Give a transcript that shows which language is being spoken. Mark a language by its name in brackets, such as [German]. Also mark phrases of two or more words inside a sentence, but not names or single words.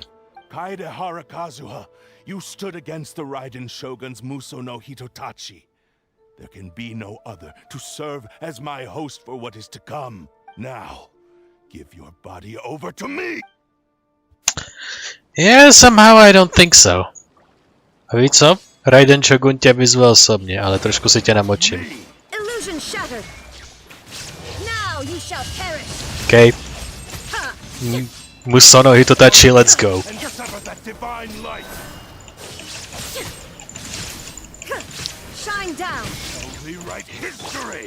[English] Kaedehara Kazuha, you stood against the Raiden Shogun's Muso no Hitotachi. There can be no other to serve as my host for what is to come. Now, give your body over to me! Yeah, somehow I don't think so. [Czech] A víš co? Raiden Shogun tě vyzval osobně, ale trošku si tě namočím. [English] Illusion shattered. Now you shall perish. Okay. Muso no Hitotachi, let's go. And sever that divine light. Shine down. Only write history.